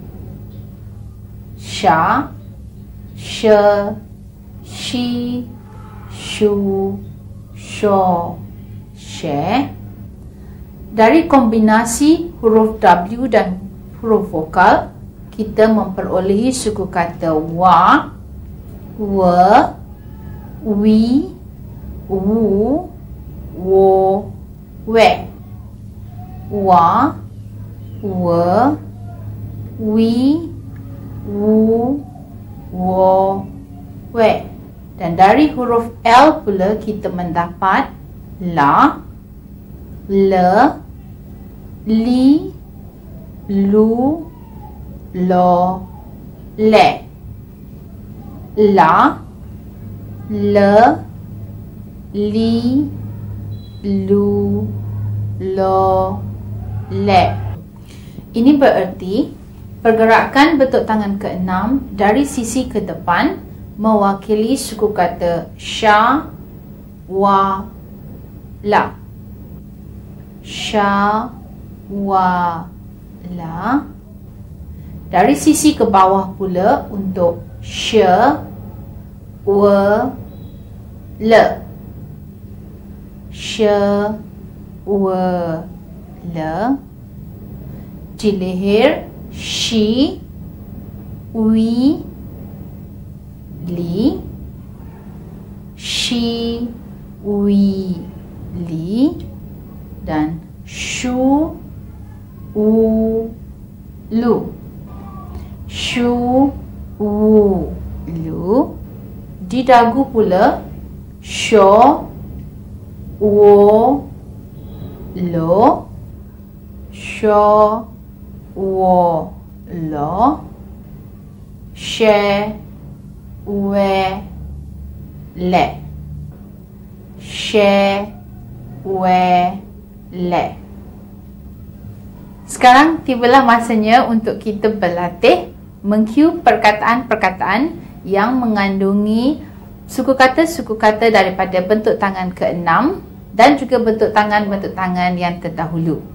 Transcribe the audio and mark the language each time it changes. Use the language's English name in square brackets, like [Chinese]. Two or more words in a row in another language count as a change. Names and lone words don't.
[Malay] Sha, she, shi, shu, sho, she. Dari kombinasi huruf W dan huruf vokal, kita memperolehi suku kata wa, we, wi, wu, wo, we. Wa, we, wi, wu, wo, we. Dan dari huruf L pula kita mendapat la, le, li, lu, lo, le. La, le, li, lu, lo, le. Ini bererti pergerakan bentuk tangan ke-6 dari sisi ke depan mewakili suku kata sya, wa, la. Sya, wa, la. Dari sisi ke bawah pula untuk sya, wa, le. Sya, wa, le. Di leher shi, wi, li. Shi, wi, li. Dan shu, wu, lu. Shu, wu, lu. Di dagu pula sho, wo, lo. Sho, wo, lo. She, we, le. She, we, le. Sekarang tibalah masanya untuk kita berlatih mengcue perkataan-perkataan yang mengandungi suku kata daripada bentuk tangan ke-6 dan juga bentuk tangan yang terdahulu.